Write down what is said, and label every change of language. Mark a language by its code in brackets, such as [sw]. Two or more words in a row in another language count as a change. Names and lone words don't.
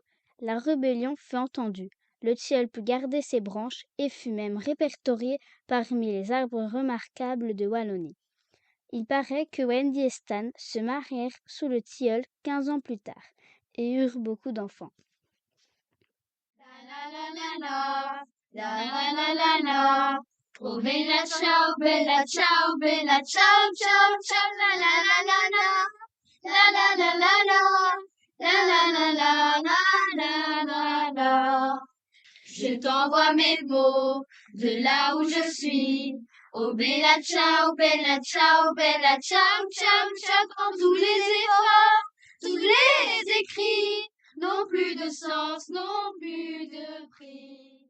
[fr] La rébellion fut entendue. Le tilleul put garder ses branches et fut même répertorié parmi les arbres remarquables de Wallonie. Il paraît que Wendy et Stan se marièrent sous le tilleul 15 ans plus tard et eurent beaucoup d'enfants. [it] Oh bella ciao, bella ciao, bella ciao, ciao, ciao, la la la la la la la la la la la la la. [fr] Je t'envoie mes mots de là où je suis. [it] Oh bella ciao, bella ciao, bella ciao, ciao, ciao. [fr] Quand tous les efforts, tous les écrits n'ont plus de sens, n'ont plus de prix.